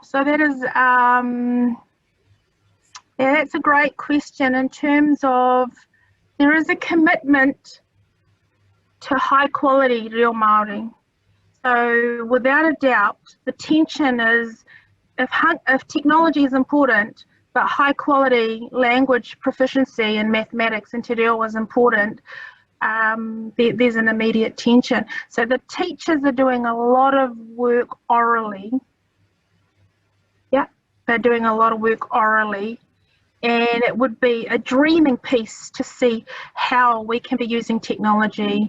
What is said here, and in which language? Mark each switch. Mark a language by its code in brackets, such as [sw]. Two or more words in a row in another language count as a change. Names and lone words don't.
[en] So that is, yeah, that's a great question in terms of there is a commitment to high quality [mi] reo Māori. [en] So without a doubt, the tension is if technology is important, but high quality language proficiency in mathematics and [mi] te reo [en] is important, there's an immediate tension. So the teachers are doing a lot of work orally. Yeah, they're doing a lot of work orally. And it would be a dreaming piece to see how we can be using technology.